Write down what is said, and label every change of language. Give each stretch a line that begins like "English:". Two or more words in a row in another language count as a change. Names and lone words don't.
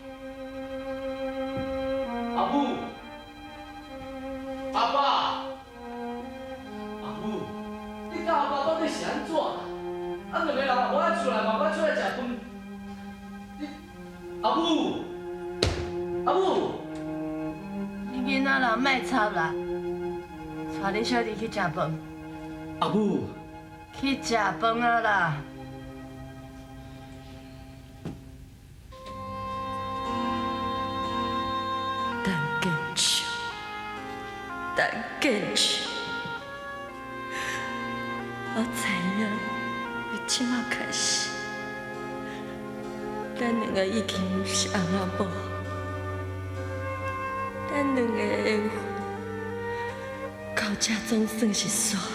Min Nan Chinese: 阿母，阿爸，阿母，你甲阿爸到底是安怎啦？咱两个人无爱出来，嘛无爱出来食饭。你，阿母，阿母，你囡仔人莫吵啦，带你小弟去食饭，阿母，去食饭啊啦！陈建昌，陈建昌，我知影，从即马开始，咱两个已经不是翁仔某，咱两个的缘分到这总算是煞。